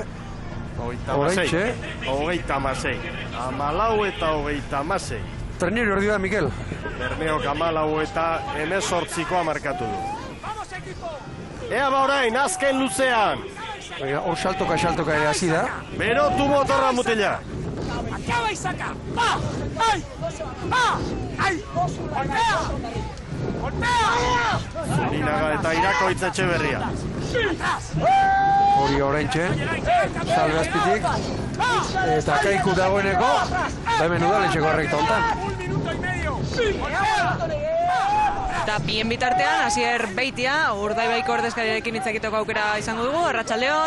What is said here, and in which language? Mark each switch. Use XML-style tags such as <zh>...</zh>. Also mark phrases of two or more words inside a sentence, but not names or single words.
<eu>Hogeita 16. 14 eta 36. Trenero erdi da, Mikel. Bermeok 14 eta 18 markatu du. Ea ba orain, azken luzean. Hor saltoka ere hasi da. Berotu motorra mutila.</eu> <es>Acaba y saca. ¡Va! ¡Ay! ¡Va! ¡Ay! ¡Golpea! ¡Golpea!</es> <eu>Zurinaga eta Irakoitz Etxeberria. Hori oraintxe, salve azpitik, eta Kaiku dagoeneko, hemen udaletxeko errekta hontan. Eta bien bitartean, Asier Beitia, Urdaibaiko ordezkariarekin hitzakiteko aukera izango dugu, Arratsaldeon.</eu>